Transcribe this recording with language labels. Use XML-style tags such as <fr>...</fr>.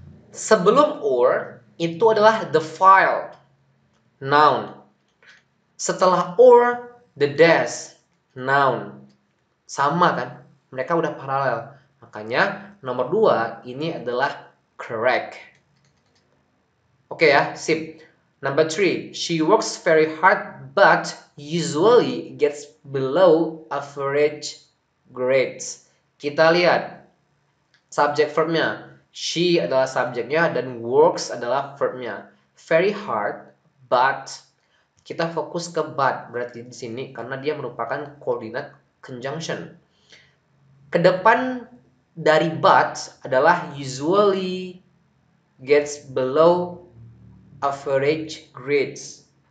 <id>Sebelum or itu adalah the file, noun. Setelah or, the desk, noun. Sama kan? Mereka udah paralel. Makanya nomor 2 ini adalah correct. Oke ya, sip.</id> <en>Number 3, she works very hard but usually gets below average grades.</en> <id>Kita lihat subject verbnya. She adalah subjeknya dan works adalah verbnya. Very hard, but kita fokus ke but berarti di sini karena dia merupakan koordinat conjunction. Kedepan dari but adalah</id> <en>usually gets below average grades.</en>